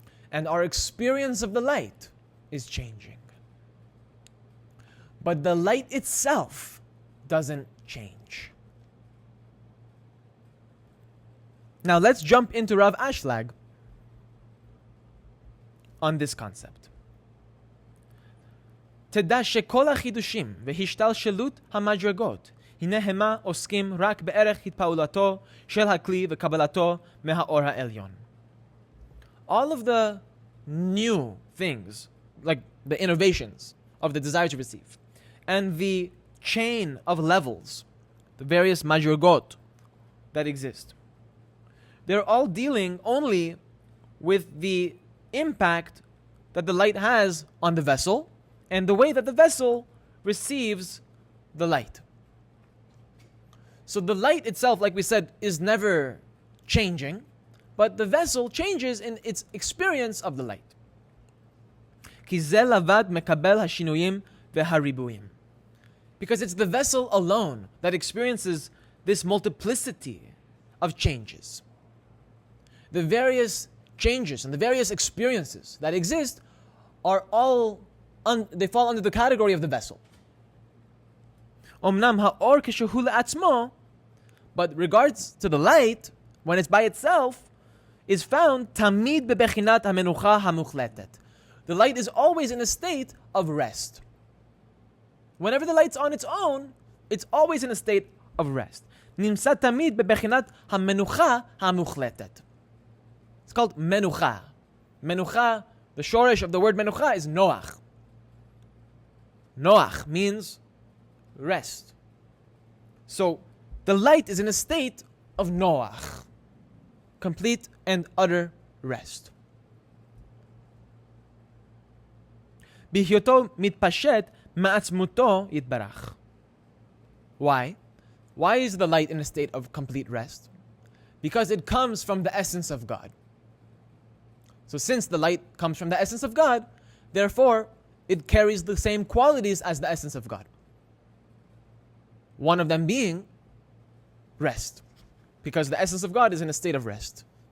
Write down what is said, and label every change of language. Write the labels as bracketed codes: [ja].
[en] And our experience of the light is changing. But the light itself doesn't change. Now let's jump into Rav Ashlag on this concept. [he] תדע שכל החידושים והשתלשלות המדרגות הנה המה עוסקים רק בערך התפעולתו של הכלי וקבלתו מהאור העליון. [en] All of the new things, like the innovations of the desire to receive, and the chain of levels, the various madrigot that exist, they're all dealing only with the impact that the light has on the vessel and the way that the vessel receives the light. So the light itself, like we said, is never changing, but the vessel changes in its experience of the light. [he] כי זה לבד מקבל השינויים והריבועים. [en] Because it's the vessel alone that experiences this multiplicity of changes. The various changes and the various experiences that exist are all, they fall under the category of the vessel. [he] אומנם האור כשהוא לעצמו, [en] but regards to the light, when it's by itself, is found [he] תמיד בבחינת המנוחה המוחלטת. [en] The light is always in a state of rest. Whenever the light's on its own, it's always in a state of rest. [he] נמצא תמיד בבחינת המנוחה המוחלטת. [en] It's called menucha. Menucha, the shoresh of the word menucha is noach. Noach means rest. So the light is in a state of noach, complete and utter rest. [he] בהיותו מתפשט מעצמותו יתברך. [en] Why? Why is the light in a state of complete rest? Because it comes from the essence of God. So since the light comes from the essence of God, therefore it carries the same qualities as the essence of God. One of them being rest, because the essence of God is in a state of rest.